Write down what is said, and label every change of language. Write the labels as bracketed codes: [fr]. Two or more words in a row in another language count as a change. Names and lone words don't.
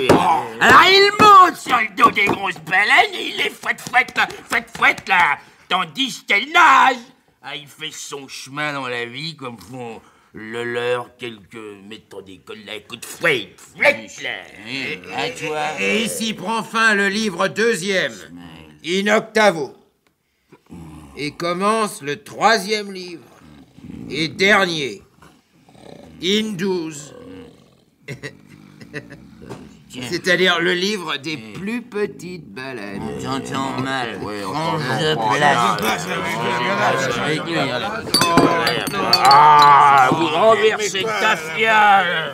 [fr] Alors, il monte sur le dos des grosses baleines et il les fouette là, tandis qu'elle nage. Ah, il fait son chemin dans la vie comme font le leur, mettons des collègues à coups de fouet, À toi. Et ici prend fin le livre 2e, in octavo. Et commence le 3e livre, et dernier, in 12. C'est-à-dire le livre des plus petites baleines. J'entends mal. Vous renversez ta fiale.